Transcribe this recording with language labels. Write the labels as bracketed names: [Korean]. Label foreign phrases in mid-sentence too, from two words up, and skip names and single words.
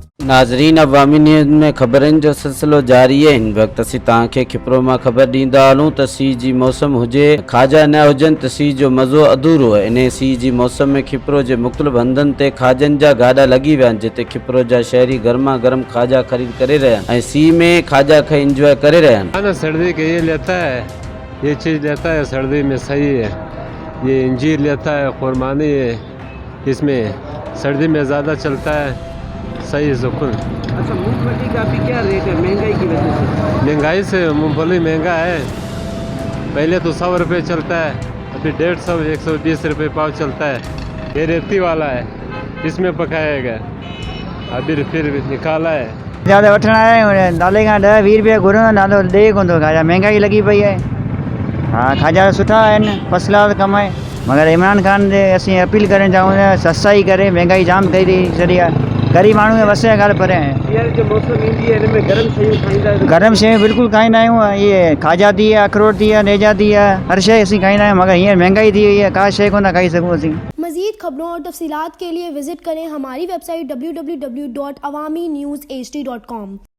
[Sindhi] नाज़रीन, अवामी न्यूज़ में ख़बरनि जो सिलसिलो जारी है। हिन वक़्तु असीं तव्हांखे खिपरो मां ख़बर ॾींदा हलूं त सीउ जी मौसम हुजे, खाजा न हुजनि त सीउ जो मज़ो अधूरो आहे। इन सीउ जी मौसम में खिपरो जे मुख़्तलिफ़ हंधनि ते खाजनि जा गाॾा लॻी विया आहिनि, जिते खिपरो जा शहरी गर्मा गर्म खाजा ख़रीद करे रहिया आहिनि ऐं सीउ में खाजा खाई इंजॉय करे रहिया आहिनि। [Urdu] کھانا سردی کے یہ لیتا ہے، یہ چیز لیتا ہے سردی میں صحیح ہے. یہ انجیر لیتا ہے، خرمانی ہے، اس میں سردی میں زیادہ چلتا ہے، صحیح ہے سکون. اچھا، مونگ پھلی کا بھی کیا ریٹ ہے مہنگائی کی وجہ سے? مہنگائی سے مونگ پھلی مہنگا ہے۔ پہلے تو 100 روپے چلتا ہے، ابھی 150 120 روپے پاؤ چلتا ہے. یہ ریتی والا ہے، اس میں پکائے گا، ابھی پھر نکالا ہے. [Sindhi] ज़्यादा वठण आया आहियूं, नाले खां 10-20 रुपया घुरूं, नालो ॾे कोन थो खाजा, महांगाई लॻी पई आहे। हाँ, खाजा सुठा आहिनि, [English] first class [Sindhi] कम आहे, मगर इमरान खान जे असीं अपील करणु चाहियूं था सस्ताई करे, महांगाई जाम कई छॾी आहे, ग़रीब माण्हू खे वसे ॻाल्हि परे आहे। हींअर जो मौसम ईंदी आहे हिन में गरम शयूं खाईंदा आहियो? गरम शयूं बिल्कुलु खाईंदा आहियूं, ये खाजा थी विया, अखरोट थी विया, नेजा थी विया, हर शइ असीं खाईंदा आहियूं, मगर हींअर महांगाई थी वई आहे, का शइ कोन था खाई सघूं असीं। [Urdu] مزید خبروں اور تفصیلات کے لیے وزٹ کریں ہماری ویب سائٹ www.awamiNewsHD.com.